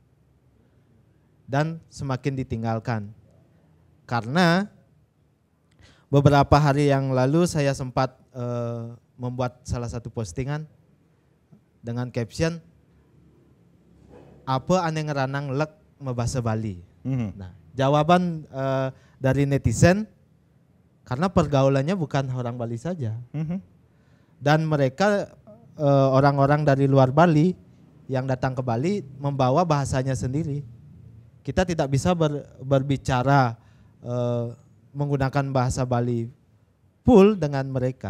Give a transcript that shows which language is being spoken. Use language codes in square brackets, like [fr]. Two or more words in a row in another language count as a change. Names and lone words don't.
[id] Dan semakin ditinggalkan. Karena beberapa hari yang lalu saya sempat membuat salah satu postingan dengan caption, apa aneh [ban] ngeranang lek [id] membahasa Bali. Nah, jawaban dari netizen, karena pergaulannya bukan orang Bali saja. Dan mereka orang-orang dari luar Bali yang datang ke Bali membawa bahasanya sendiri. Kita tidak bisa berbicara menggunakan bahasa Bali full dengan mereka.